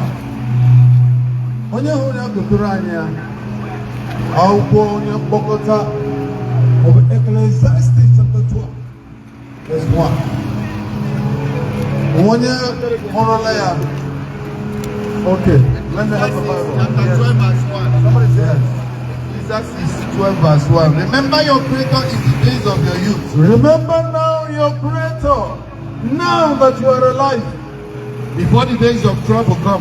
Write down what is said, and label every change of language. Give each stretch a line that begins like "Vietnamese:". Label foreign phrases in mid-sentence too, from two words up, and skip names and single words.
Igbo: Onye hụ ya gụgụrụ anya akwụkwọ onye mkpokọta Ecclesiastes
English: chapter 12 verse 1.
Igbo: Onye hụrụla ya.
English: Okay, let me have the Bible. Chapter 12 verse 1. Somebody say yes. Ecclesiastes 12 verse 1. Remember your Creator in the days of your youth. Remember now your Creator, now that you are alive, before the days of trouble come,